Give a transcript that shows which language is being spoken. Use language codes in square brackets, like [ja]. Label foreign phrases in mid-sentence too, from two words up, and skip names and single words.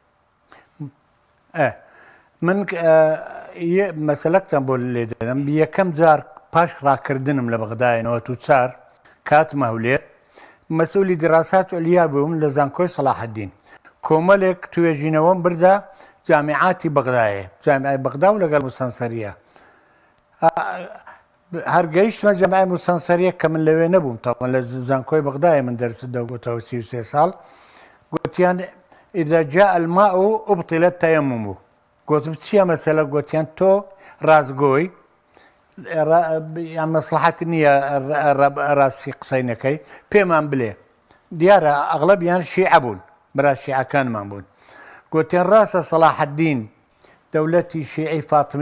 [ckb] من مەسەلەکتان بۆ لێ دەدەم یەکەم جار پاش ڕاکردنم لە بەغدایەوە تو چار کاتم هەولێر مەسئولی دراسات عولیا بووم لە زانکۆی سەلاحەدین کۆمەڵێک توێژینەوەم بردا جامعاتی بەغدایە جامعای بەغدا و لەگەڵ موسەنسەریە هەرگەیشتمە جەمعای موسەنسەریە کە من لەوێ نەبووم تاوان لە زانکۆی بەغدایە من دەرس دەگوتەوە 33 ساڵ گوتیان [ar] ئیدا جاء الماء أبطل التيمم [ckb] گوتم چییە مەسەلە گوتیان تۆ ڕازگۆی یان مەسلحەت نییە ڕاستی قسەی نەکەی پێمان بڵێ دیارە ئەغڵەبیان شیعە بوون برا شیعەکانمان بوون گوتیان ڕاستە سەلاحەدین دەوڵەتی شیعی فاتمی